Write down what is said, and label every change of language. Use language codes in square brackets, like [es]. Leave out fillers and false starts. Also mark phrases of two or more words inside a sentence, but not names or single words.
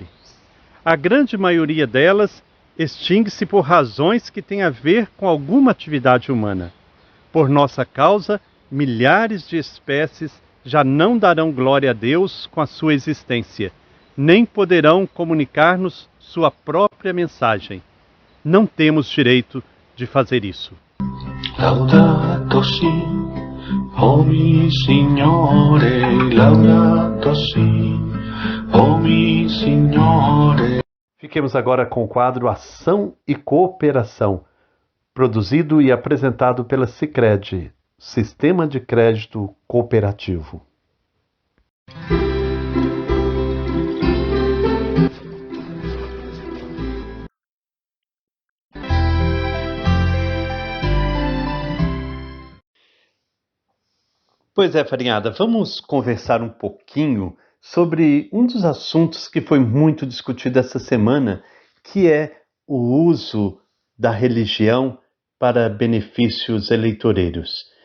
[pt] A grande maioria delas extingue-se por razões que têm a ver com alguma atividade humana. Por nossa causa, milhares de espécies já não darão glória a Deus com a sua existência, nem poderão comunicar-nos sua própria mensagem. Não temos direito de fazer isso. [it] Laudato si, oh mi Signore, laudato si, oh mi Signore. [pt] Fiquemos agora com o quadro Ação e Cooperação, produzido e apresentado pela Sicredi, Sistema de Crédito Cooperativo. Pois é, farinhada, vamos conversar um pouquinho sobre um dos assuntos que foi muito discutido essa semana, que é o uso da religião para benefícios eleitoreiros.